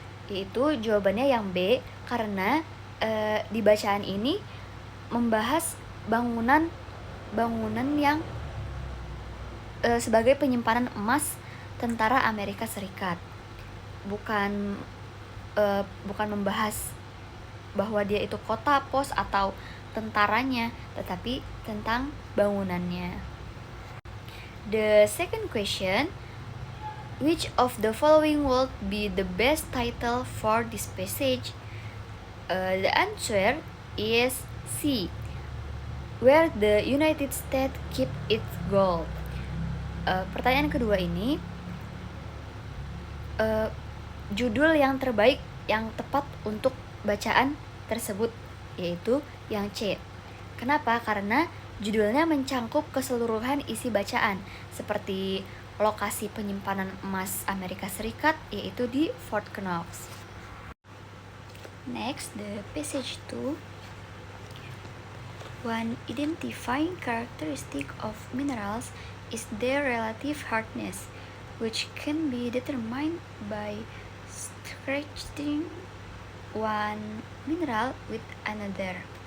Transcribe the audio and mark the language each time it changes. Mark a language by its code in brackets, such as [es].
[id] Yaitu jawabannya yang B, karena di bacaan ini membahas bangunan yang sebagai penyimpanan emas tentara Amerika Serikat. Bukan membahas bahwa dia itu kota, pos, atau tentaranya, tetapi tentang bangunannya. [en] The second question: which of the following would be the best title for this passage? The answer is C, where the United States keep its gold. [id] Pertanyaan kedua ini, judul yang terbaik yang tepat untuk bacaan tersebut yaitu yang C. Kenapa? Karena judulnya mencangkup keseluruhan isi bacaan, seperti lokasi penyimpanan emas Amerika Serikat, yaitu di Fort Knox. [en] Next, the passage 2. One identifying characteristic of minerals is their relative hardness, which can be determined by scratching one mineral with another.